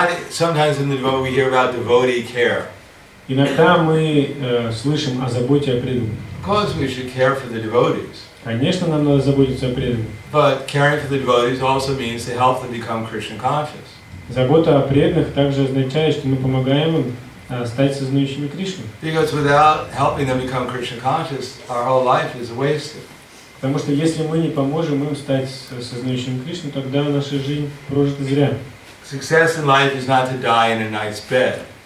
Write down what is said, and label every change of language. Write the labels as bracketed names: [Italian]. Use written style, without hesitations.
[English] Sometimes in the devotee we hear about devotee care. [Russian] Иногда мы слышим о заботе о преданных. [English] Of course we should care for the devotees. [Russian] Конечно, нам надо заботиться о преданных. [English] But caring for the devotees also means to help them become Krishna conscious. [Russian] Забота о преданных также означает, что мы помогаем им стать сознающими Кришну. [English] Because without helping them become Krishna conscious, our whole life is wasted. [Russian] Потому что если мы не поможем им стать сознающими Кришну, тогда наша жизнь прожита зря. [English] Success in life is not to die in a nice bed.